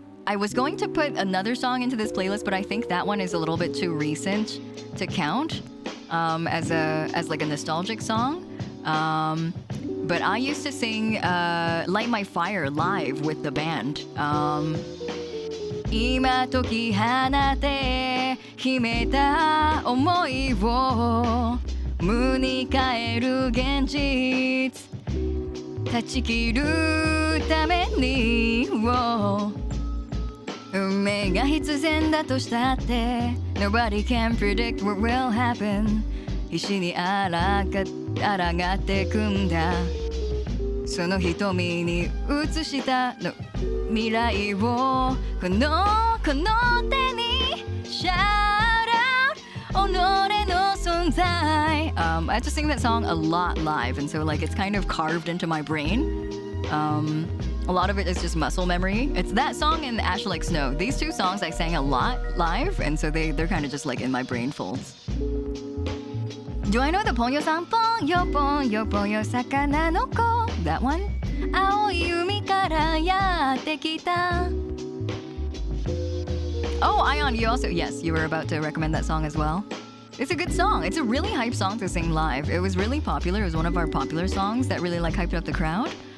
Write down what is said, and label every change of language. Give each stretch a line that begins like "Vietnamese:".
English: I was going to put another song into this playlist, but I think that one is a little bit too recent to count as like a nostalgic song. But I used to sing Light My Fire live with the band.
Japanese: 今解き放て秘めた思いを無に変える現実断ち切るために運命が必然だとしたって
English: Nobody can predict what will happen
Japanese: 必死に抗ってくんだその瞳に映したの未来をこの手に
English: Shout out
Japanese: 己の存在
English: I have to sing that song a lot live and so like it's kind of carved into my brain. A lot of it is just muscle memory. It's that song and Ash Like Snow. These two songs I sang a lot live and so they're kind of just like in my brain folds. Do I know the Ponyo-san? Ponyo sakana no ko. That one?
Japanese: 青い海からやってきた
English: Oh, Ion, you also... Yes, you were about to recommend that song as well. It's a good song. It's a really hype song to sing live. It was really popular. It was one of our popular songs that really like hyped up the crowd.